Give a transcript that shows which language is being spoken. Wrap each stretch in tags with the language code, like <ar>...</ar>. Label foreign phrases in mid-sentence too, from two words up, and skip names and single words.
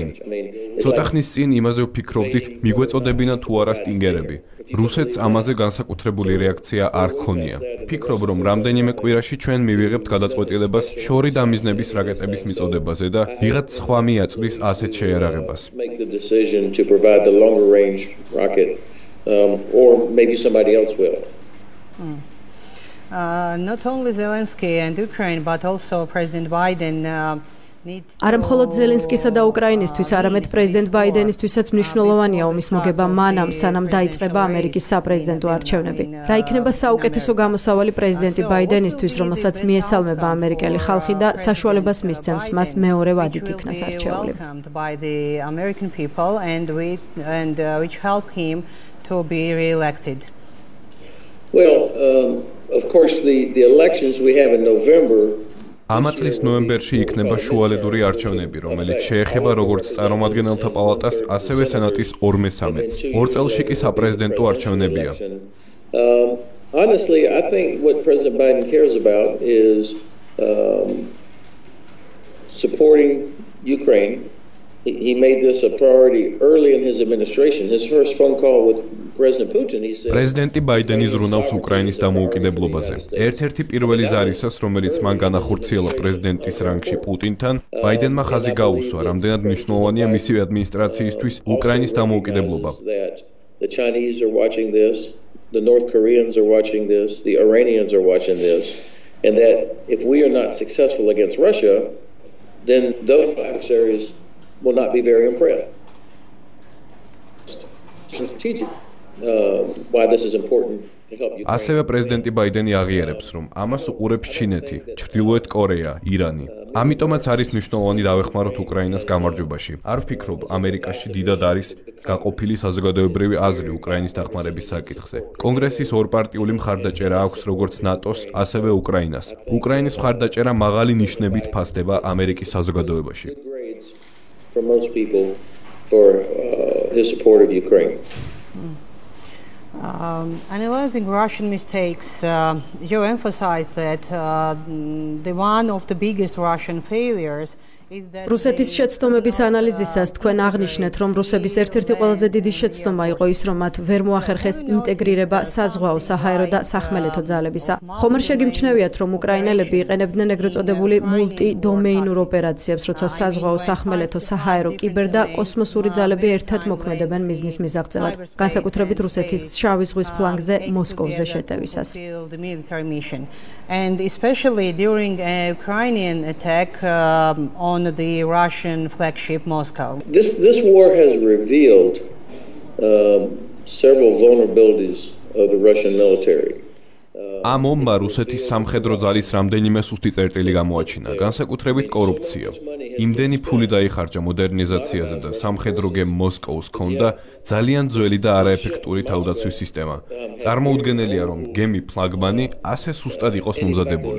<ka>ცოტა ხნის წინ იმაზე ვფიქრობდით, მიგვეწოდებინა თუ არა სტინგერები. რუსეთს ამაზე განსაკუთრებული რეაქცია არ ჰქონია. ვფიქრობ, რომ რამდენიმე კვირაში ჩვენ მივიღებთ გადაწყვეტილებას შორი დამიზნების რაკეტების მიწოდებაზე და ვიღაც სხვა მიაწვის ასეთ შეიარაღებას.</ka> <en>Not only Zelensky and Ukraine, but also President Biden</en> <ka>არა მხოლოდ ზელენსკისა და უკრაინისთვის, არამედ პრეზიდენტ ბაიდენისთვისაც მნიშვნელოვანია ომის მოგება მანამ, სანამ დაიწყება ამერიკის საპრეზიდენტო არჩევნები. რა იქნება საუკეთესო გამოსავალი პრეზიდენტი ბაიდენისთვის, რომელსაც მიესალმება ამერიკელი ხალხი და საშუალებას მისცემს მას მეორე ვადით იქნას არჩეული.</ka> <en>Well, of course the elections we have in November</en> <ka>ამა წლის ნოემბერში იქნება შუალედური არჩევნები, რომელიც შეეხება როგორც წარმომადგენელთა პალატას, ასევე სენატის 2/3-ს. ორ წელში კი საპრეზიდენტო არჩევნებია.</ka> <en>Honestly, I think what President Biden cares about is supporting Ukraine. He made this a priority early in his administration. His first phone call with President Putin, he said</en> <ka>პრეზიდენტი ბაიდენი ზრუნავს უკრაინის დამოუკიდებლობაზე. ერთ-ერთი პირველი ზარისას, რომელიც მან განახორციელა პრეზიდენტის რანგში პუტინთან, ბაიდენმა ხაზი გაუსვა, რამდენად მნიშვნელოვანია მისივე ადმინისტრაციისთვის უკრაინის დამოუკიდებლობა.</ka> <en>The Chinese are watching this, the North Koreans are watching this, the Iranians are watching this, and that if we are not successful against Russia, then those adversaries will not be very impressed. Strategic. Why this is important to help Ukraine.</en> <ka>ასევე პრეზიდენტი ბაიდენი აღიარებს, რომ ამას უყურებს ჩინეთი, ჩრდილოეთ კორეა, ირანი. ამიტომაც არის მნიშვნელოვანი დავეხმაროთ უკრაინას გამარჯვებაში. არ ვფიქრობ, ამერიკაში დიდად არის გაყოფილი საზოგადოებრივი აზრი უკრაინის დახმარების საკითხზე. კონგრესის ორპარტიული მხარდაჭერა აქვს როგორც ნატოს, ასევე უკრაინას. უკრაინის მხარდაჭერა მაღალი ნიშნებით ფასდება ამერიკის საზოგადოებაში.</ka> <en>For most people for his support of Ukraine. Analyzing Russian mistakes, you emphasized that the one of the biggest Russian failures</en> <ka>რუსეთის შეცდომების ანალიზისას თქვენ აღნიშნეთ, რომ რუსების ერთ-ერთი ყველაზე დიდი შეცდომა იყო ის, რომ მათ ვერ მოახერხეს ინტეგრირება საზღვაო, საჰაერო და სახმელეთო ძალებისა. ხომ არ შეგიმჩნევიათ, რომ უკრაინელები იყენებდნენ ეგრეთ წოდებული მულტიდომეინურ ოპერაციებს, როცა საზღვაო, სახმელეთო, საჰაერო, კიბერ და კოსმოსური ძალები ერთად მოქმედებენ მიზნის მისაღწევად, განსაკუთრებით რუსეთის შავი ზღვის ფლანგზე მოსკოვზე შეტევისას.</ka> <en>And especially during a Ukrainian attack on the Russian flagship Moscow. This war has revealed several vulnerabilities of the Russian military.</en> <ka>ამ ომმა რუსეთის სამხედრო ძალის რამდენიმე სუსტი წერტილი გამოაჩინა, განსაკუთრებით კორუფცია. იმდენი ფული დაიხარჯა მოდერნიზაციაზე და სამხედრო გემ მოსკოვს ჰქონდა ძალიან ძველი და არაეფექტური თავდაცვის სისტემა. წარმოუდგენელია, რომ გემი ფლაგმანი ასე სუსტად იყოს მომზადებული.</ka>